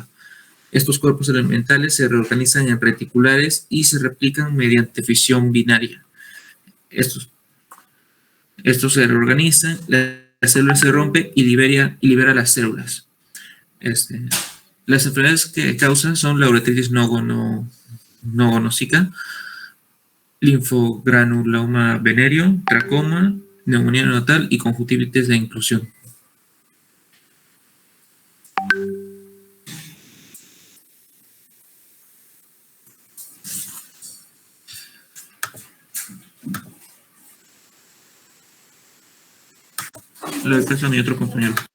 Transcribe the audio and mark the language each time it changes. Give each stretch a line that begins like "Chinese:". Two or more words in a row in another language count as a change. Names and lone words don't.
Spanish: Estos cuerpos elementales se reorganizan en reticulares y se replican mediante fisión binaria. Estos se reorganizan, la célula se rompe y libera las células. Las enfermedades que causan son la uretritis nogonócica, linfogranuloma venéreo, tracoma, neumonía neonatal y conjuntivitis de inclusión. Le doy paso a mi otro compañero.